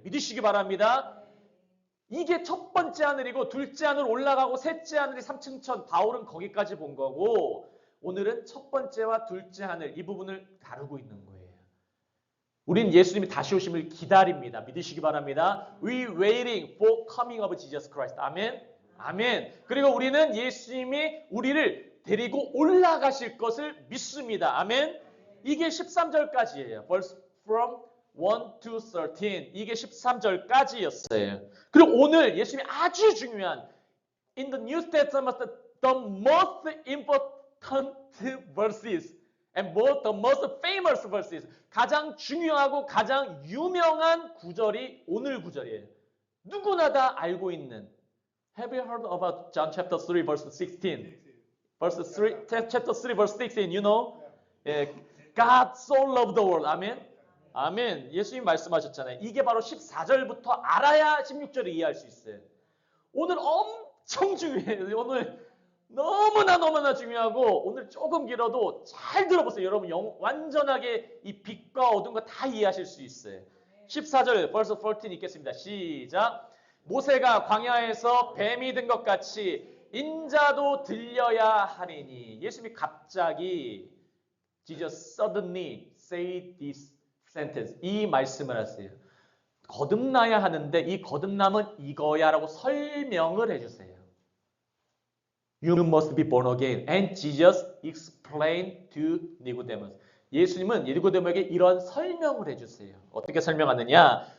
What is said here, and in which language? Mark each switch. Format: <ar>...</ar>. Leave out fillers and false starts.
<ko>믿으시기 바랍니다. 이게 첫 번째 하늘이고 둘째 하늘 올라가고 셋째 하늘이 삼층천. 바울은 거기까지 본 거고 오늘은 첫 번째와 둘째 하늘 이 부분을 다루고 있는 거예요. 우린 예수님이 다시 오심을 기다립니다. 믿으시기 바랍니다.</ko> <en>We waiting for coming of Jesus Christ.</en> <ko>아멘. 아멘. 그리고 우리는 예수님이 우리를 데리고 올라가실 것을 믿습니다. 아멘. 이게 13절까지예요.</ko> <en>Verse from 1 to 13.</en> <ko>이게 13절까지였어요. 그리고 오늘 예수님이 아주 중요한</ko> <en>In the New Testament the most important verses and the most famous verses</en> <ko>가장 중요하고 가장 유명한 구절이 오늘 구절이에요. 누구나 다 알고 있는</ko> <en>Have you heard about John chapter 3 verse 16? Verse 3, chapter 3 verse 16, you know? God so loved the world. 아멘. 아멘.</en> <ko>예수님 말씀하셨잖아요. 이게 바로 14절부터 알아야 16절을 이해할 수 있어요. 오늘 엄청 중요해요. 오늘 너무나 중요하고 오늘 조금 길어도 잘 들어보세요. 여러분 완전하게 이 빛과 어둠과 다 이해하실 수 있어요. 14절 verse 14 읽겠습니다. 시작. 모세가 광야에서 뱀이 든 것 같이 인자도 들려야 하리니. 예수님이 갑자기</ko> <en>Jesus suddenly say this sentence.</en> <ko>이 말씀을 하세요. 거듭나야 하는데 이 거듭남은 이거야라고 설명을 해주세요.</ko> <en>You must be born again. And Jesus explained to Nicodemus.</en> <ko>예수님은 니고데모에게 이런 설명을 해주세요. 어떻게 설명하느냐?</ko>